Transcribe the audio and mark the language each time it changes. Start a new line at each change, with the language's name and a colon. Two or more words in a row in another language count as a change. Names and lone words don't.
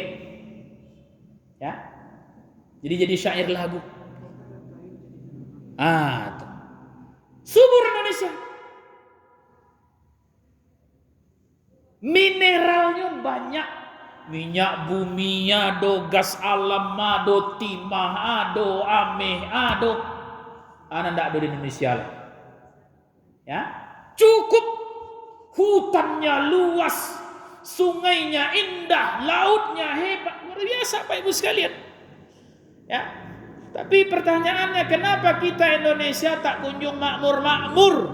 Indonesian: Ya. Jadi syair lagu. Tuh. Subur Indonesia. Mineralnya banyak.
Minangkabau: Minyak bumi ado, gas alam ado, timah ado, ameh ado.
Indonesian: Ndak ada di Indonesia lah. Ya. Cukup. Hutannya luas, sungainya indah, lautnya hebat, luar biasa Pak Ibu sekalian. Ya. Tapi pertanyaannya, kenapa kita Indonesia tak kunjung makmur-makmur?